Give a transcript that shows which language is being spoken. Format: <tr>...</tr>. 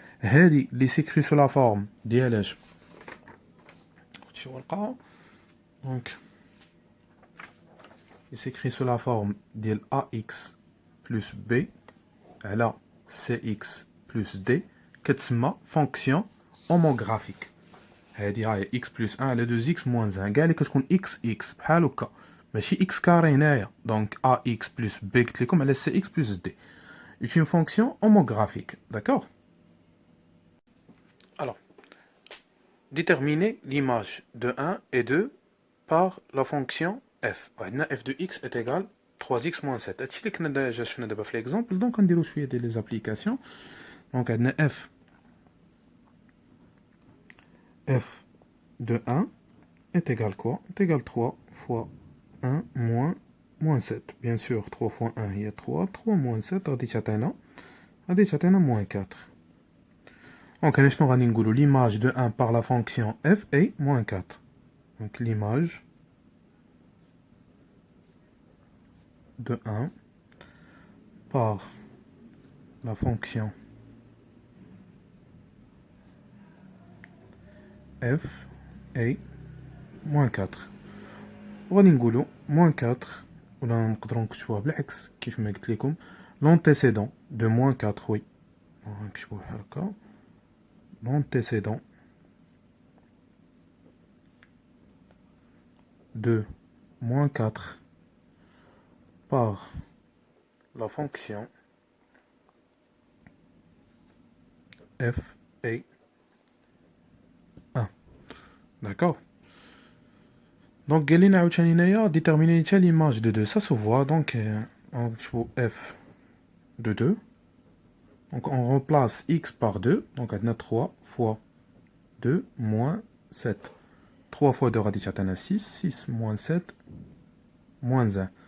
<ar>هذه اللي سيكري سو لا فورم ديال اش شي ورقه دونك سيكري سو لا فورم ديال ax بلس b على cx بلس d كتسمى فونكسيون هوموغرافيك. هذه هاي x بلس 1 على 2x موان 1 كاع اللي كتكون x بحال هكا ماشي x كاري هنايا.</ar> <fr>دونك ax بلس b</fr> <ar>قلت لكم على</ar> <fr>cx بلس d est une fonction homographique. D'accord. Alors, déterminer l'image de 1 et 2 par la fonction f. f de x est égal 3x moins 7.</fr> <ar>هادشي اللي كنا ديجا شفنا دابا في ليكزومبل. دونك غنديرو شويه ديال لي زابليكاسيون.</ar> <fr>دونك</fr> <ar>عندنا</ar> <fr>f de 1 est égal quoi est égal 3 fois 1 moins 7. Bien sûr 3 fois 1 هي 3 3 moins 7</fr> <ar>غادي تعطينا</ar> <fr>moins 4. Donc, l'image de 1 par la fonction f est moins 4. Donc, l'image de 1 par la fonction f est moins 4.</fr> <ar>وغادي نقولوا moins 4 ولا نقدروا نكتبوها بالعكس كيف ما قلت لكم</ar> <fr>l'antécédent de moins 4 oui</fr> <ar>نكتبوها بحال هكا</ar> <fr>l'antécédent de moins 4 par la fonction f est 1. D'accord. Donc</fr> <ar>قال لنا عاوتاني هنايا</ar> <fr>déterminer l'image de 2 ça se voit donc on f de 2. Donc on remplace x par 2, donc on a 3 fois 2 moins 7. 3 fois 2</fr> <ar>غادي تعطينا</ar> <fr>6, 6 moins 7 moins 1.</fr>